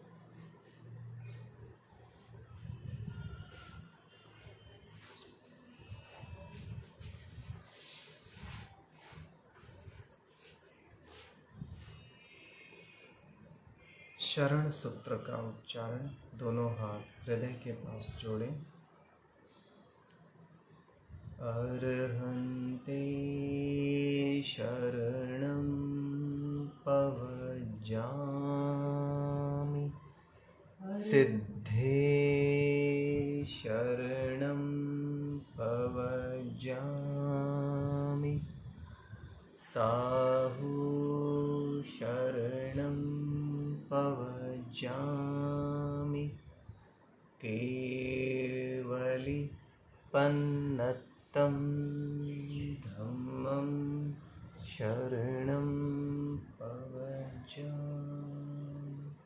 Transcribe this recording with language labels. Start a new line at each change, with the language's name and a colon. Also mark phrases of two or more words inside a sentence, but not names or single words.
Hindi: शरण सूत्र का उच्चारण, दोनों हाथ हृदय के पास जोड़ें।
Prakrit languages: अर्हन्ते शरणं पवज्जामि, सिद्धे शरणं पवज्जामि, साहु शरणं पवज्जामि, केवली पन्नतं धम्मं शरणं पवज्जामि।